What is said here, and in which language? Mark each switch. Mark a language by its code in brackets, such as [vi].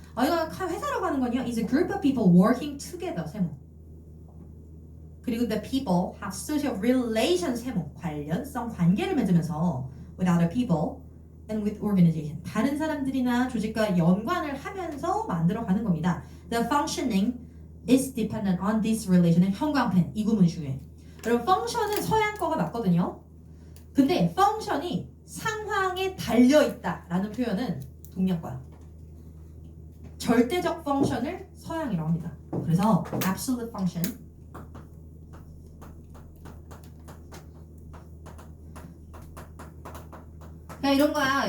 [ko] 이거 회사라고 하는 건요. [en] is a group of people working together. [ko] 세모. 그리고 [en] the people have social relations [ko] 해모 관련성 관계를 맺으면서 [en] with other people and with organization [ko] 다른 사람들이나 조직과 연관을 하면서 만들어가는 겁니다. [en] The functioning is dependent on this relation의 [ko] 형광펜 이 구문이 중요해. 여러분 function은 서양 거가 맞거든요. 근데 function이 상황에 달려있다라는 표현은 동양 거야. 절대적 function을 서양이라고 합니다. 그래서 absolute function 그냥 이런 거야.